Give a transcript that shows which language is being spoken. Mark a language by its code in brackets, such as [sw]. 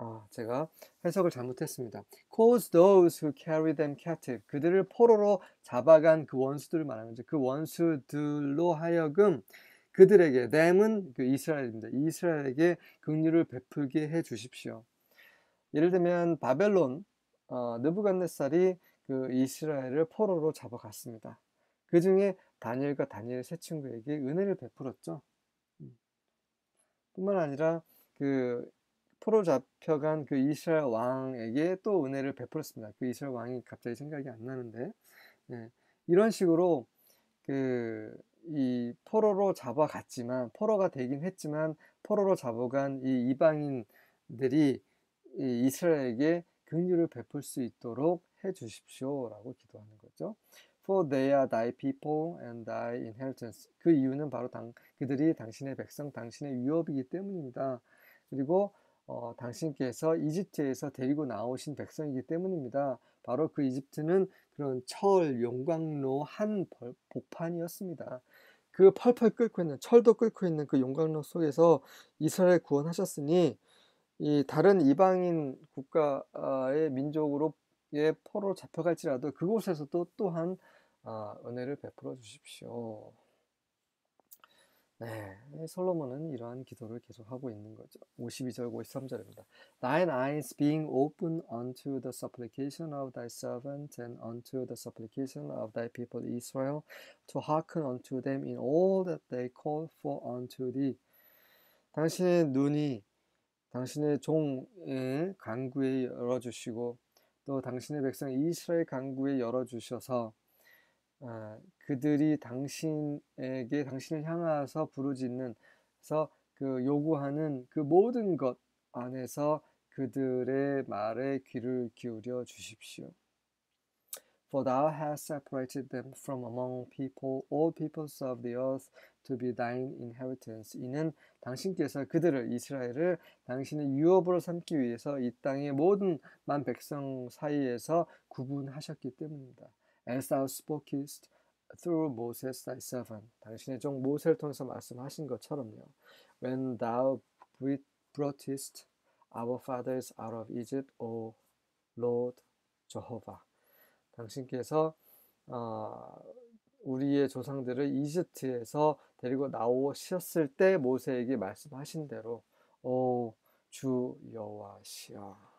[ko] 제가 해석을 잘못했습니다. [en] Cause those who carry them captive. [ko] 그들을 포로로 잡아간 그 원수들을 말하는 거죠. 그 원수들로 하여금 그들에게, them은 그 이스라엘입니다. 이스라엘에게 긍휼을 베풀게 해 주십시오. 예를 들면 바벨론, 느부갓네살이 그 이스라엘을 포로로 잡아갔습니다. 그 중에 다니엘과 다니엘의 세 친구에게 은혜를 베풀었죠. 뿐만 아니라 그 포로 잡혀간 그 이스라엘 왕에게 또 은혜를 베풀었습니다. 그 이스라엘 왕이 갑자기 생각이 안 나는데, 이런 식으로 이 포로로 잡아갔지만, 포로가 되긴 했지만, 포로로 잡아간 이 이방인들이 이 이스라엘에게 긍휼을 베풀 수 있도록 해 주십시오라고 기도하는 거죠. [en] For they are thy people and thy inheritance. [ko] 그 이유는 바로 그들이 당신의 백성, 당신의 유업이기 때문입니다. 그리고 당신께서 이집트에서 데리고 나오신 백성이기 때문입니다. 바로 그 이집트는 그런 용광로 한 복판이었습니다. 그 펄펄 끓고 있는, 철도 끓고 있는 그 용광로 속에서 이스라엘 구원하셨으니 이 다른 이방인 국가의 민족으로 포로 잡혀갈지라도 그곳에서도 또한 은혜를 베풀어 주십시오. 솔로몬은 이러한 기도를 계속하고 있는 거죠. 52절, 53절입니다. [en] Thine eyes being open unto the supplication of thy servant and unto the supplication of thy people Israel, to hearken unto them in all that they call for unto thee. [ko] 당신의 눈이 당신의 종의 간구에 열어주시고 또 당신의 백성 이스라엘 간구에 열어주셔서 그들이 당신을 향하여서 부르짖는서 그 요구하는 그 모든 것 안에서 그들의 말에 귀를 기울여 주십시오. [en] For thou hast separated them from among people, all peoples of the earth, to be thine inheritance. [ko] 이는 당신께서 그들을, 이스라엘을 당신의 유업으로 삼기 위해서 이 땅의 모든 만 백성 사이에서 구분하셨기 때문입니다. [en] As thou spokest through Moses thy servant. [ko] 당신의 종 모세를 통해서 말씀하신 것처럼요. [en] When thou broughtest our fathers out of Egypt, O Lord, [ko] 저호바, 당신께서 우리의 조상들을 이집트에서 데리고 나오셨을 때 모세에게 말씀하신 대로 오 주 여호와시여.